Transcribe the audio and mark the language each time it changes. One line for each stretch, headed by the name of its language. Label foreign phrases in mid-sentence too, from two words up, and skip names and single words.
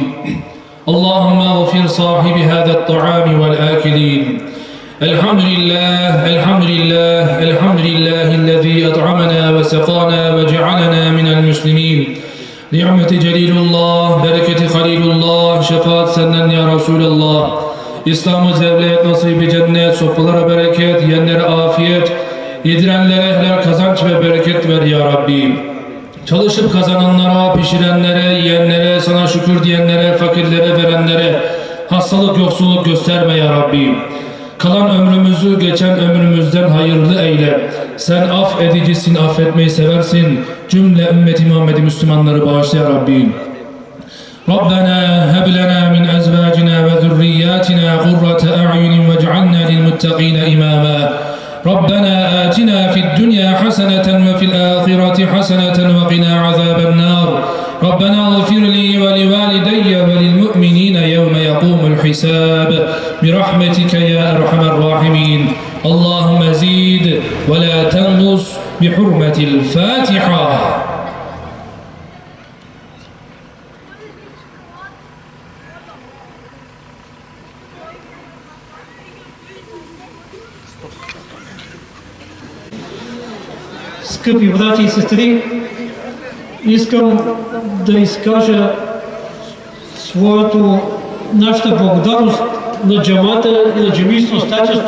Arabic: اللهم اغفر صاحب هذا الطعام والآكلين. الحمد لله الحمد لله الحمد لله الذي أطعمنا وسقانا وجعلنا من المسلمين. نعمة جليل الله، بركة خليل الله،
Turkish: şefaat senden
Arabic: يا رسول الله.
Turkish: İslam'ı zevlet, nasibi cennet, sofralara bereket, yiyenlere afiyet, yedirenlere helal kazanç ve bereket ver
Arabic: يا رب.
Turkish: Çalışıp kazananlara, pişirenlere, yiyenlere, sana şükür diyenlere, fakirlere, verenlere hastalık, yoksulluk gösterme
Arabic: يا رب.
Turkish: Kalan ömrümüzü geçen ömrümüzden hayırlı eyle. Sen af edicisin, affetmeyi seversin. Cümle ümmeti Muhammed'i Müslümanları bağışla
Arabic: يا رب. ربنا هب لنا من أزواجنا وذرياتنا قرة أعين واجعلنا للمتقين إماما. ربنا آتنا في الدنيا حسنة وفي الآخرة حسنة وقنا عذاب النار ربنا اغفر لي ولوالدي وللمؤمنين يوم يقوم الحساب برحمتك يا أرحم الراحمين اللهم زيد ولا تنقص بحرمة الفاتحة.
Bulgarian: Скъпи брати и сестри, искам да изкажа нашата благодарност на джамата и на джамийското стачество.